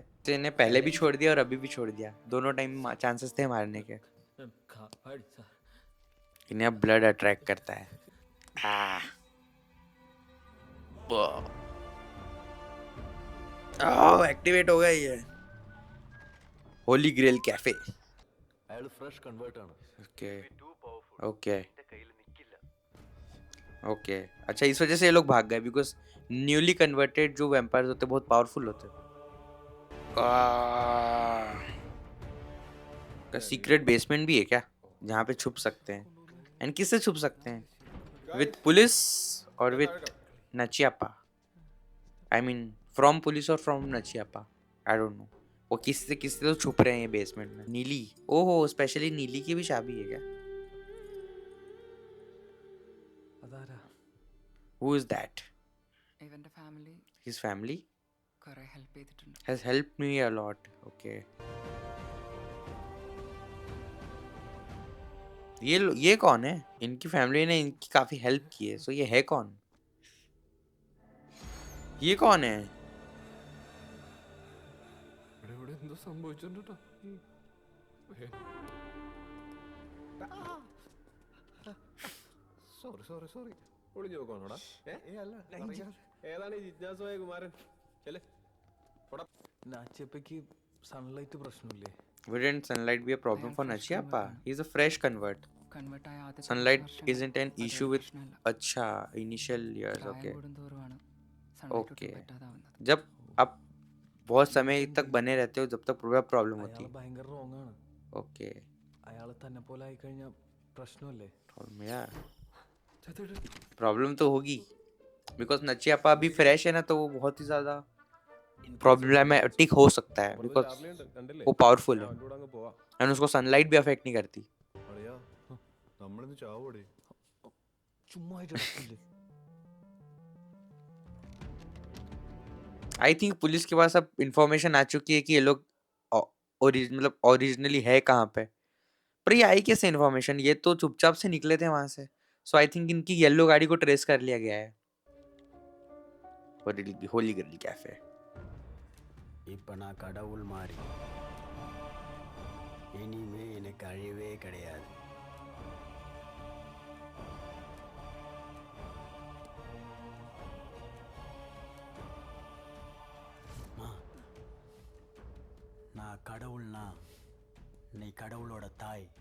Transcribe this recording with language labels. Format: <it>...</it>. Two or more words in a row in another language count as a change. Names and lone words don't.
<hi>तो इन्हें पहले भी छोड़ दिया और अभी भी छोड़ दिया, दोनों</hi> <en>time chances</en> <hi>थे मारने के। इन्हें अब</hi> <en>blood attract</en> <hi>करता है। एक्टिवेट हो गया ये होली ग्रेल कैफे।</hi> <ml>അയാൾ</ml> <en>fresh convert</en> <ml>ആണ്.</ml> <en>okay okay okay,</en> <hi>अच्छा इस वजह से ये लोग भाग गए,</hi> <en>because newly converted</en> <hi>जो वैम्पायर्स होते हैं बहुत पावरफुल होते हैं। का</hi> <en>secret basement</en> <hi>भी है क्या, जहाँ पे छुप सकते हैं? एंड किससे छुप सकते हैं?</hi> <en>with police</en> <hi>और विथ नचियापा?</hi> <en>I mean from police</en> <hi>और</hi> <en>from Nachiappa, I don't know.</en> <hi>वो किससे तो छुप रहे हैं ये बेसमेंट में। नीली, ओहो, स्पेशली नीली की भी चाबी है क्या?</hi> <ml>അതാരാ?</ml> <en>Who is that?</en> <ml>ഇവൻ്റെ ഫാമിലി</ml> <en>His family</en> <ml>കുറേ ഹെൽപ്പ് ചെയ്തിട്ടുണ്ട്.</ml> <en>has helped me a lot.</en> <hi>Okay. ये कौन है? इनकी फैमिली ने इनकी काफी हेल्प की है, सो ये है कौन? ये कौन है?</hi> <ml>ഇവിടെ ഇവിടെ എന്തോ സംഭവിച്ചിട്ടുണ്ട് ട്ടോ.</ml> <en>sorry sorry sorry,</en> <ml>ഒളിഞ്ഞു നോക്കാണോടാ? ഏതാണ് ഈ ജിജ്ഞാസുവായ കുമാരൻ? ചെല്ലേ. നാച്ചിയപ്പയ്ക്ക് സൺലൈറ്റ് പ്രശ്നമില്ലേ?</ml> <en>Wouldn't sunlight be a problem for Nachiappa? He's a fresh convert.</en> <ml>കൺവേർട്ട് ആയ ആദ്യത്തെ</ml> <en>Sunlight</en> <ml>കുറച്ച് വർഷങ്ങൾ</ml> <en>isn't an</en> <ml>അതൊരു</ml> <en>issue with</en> <ml>പ്രശ്നമല്ല.</ml> <en>अच्छा initial years.</en> <ml>പ്രായം</ml> <en>Okay.</en> <ml>കൂടുന്തോറുമാണ് sunlight ഒട്ടും</ml> <en>Okay.</en> <ml>പറ്റാതാവുന്നത്.</ml> <hi>जब आप बहुत समय तक बने रहते हो, जब तक प्रॉब्लम होती</hi> <ml>അയാൾ</ml> <hi>है।</hi> <ml>ഭയങ്കര റോങ് ആണ്.</ml> <hi>ओके,</hi> <ml>അയാൾ തന്നെ പോലെ ആയിക്കഴിഞ്ഞാൽ പ്രശ്നമല്ലേ?</ml> <hi>प्रॉब्लम यार, प्रॉब्लम तो होगी, बिकॉज नचियापा अभी फ्रेश है ना, तो वो बहुत ही ज्यादा प्रॉब्लमेटिक हो सकता है, बिकॉज</hi> <ml>ചാർലിയുണ്ട്, കണ്ടില്ലേ?</ml> <hi>वो पावरफुल</hi> <ml>ഞാൻ</ml> <hi>है</hi> <ml>അവൻ്റെ കൂടെ അങ്ങ് പോവാ.</ml> <hi>एंड उसको सनलाइट भी अफेक्ट नहीं करती।</hi> <ml>അളിയാ നമ്മളിന്ന് ചാവോടെ? ചുമ്മാ ഇടക്കില്ലേ?</ml> <en>I think police</en> <hi>के पास अब इंफॉर्मेशन आ चुकी है कि ये लोग मतलब ओरिजिनली है कहाँ पे। पर ये आई कैसे इन्फॉर्मेशन? ये तो चुपचाप से निकले थे वहां से,</hi> <en>so I think</en> <hi>इनकी येलो गाड़ी को ट्रेस कर लिया गया है। होली गर्ल कैफे।</hi> <ta>இப்போ நான் கடவுள் மாறி இனிமே எனக்கு அழிவே கிடையாது. அம்மா, நான் கடவுள்னா நீ கடவுளோட தாய்.</ta>